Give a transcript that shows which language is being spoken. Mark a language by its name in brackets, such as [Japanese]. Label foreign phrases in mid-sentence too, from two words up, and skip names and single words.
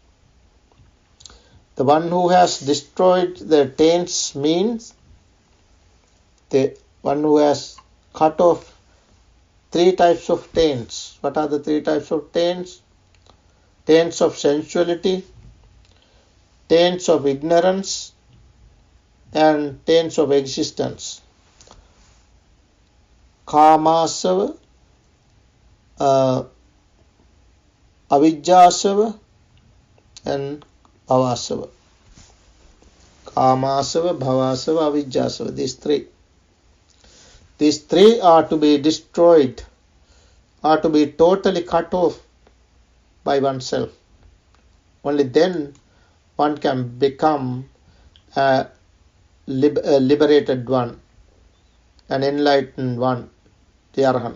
[English] The one who has destroyed the taints means the one who has cut off 3 types of taints. What are the 3 types of taints? Taints of sensuality, taints of ignorance, and taints of existence. [Pali] Kamasava, avijjasava, and bhavasava. Kamasava, bhavasava, avijjasava. [English] These three. These three are to be destroyed, are to be totally cut off by oneself. Only then one can become a liberated one, an enlightened one, the Arahant.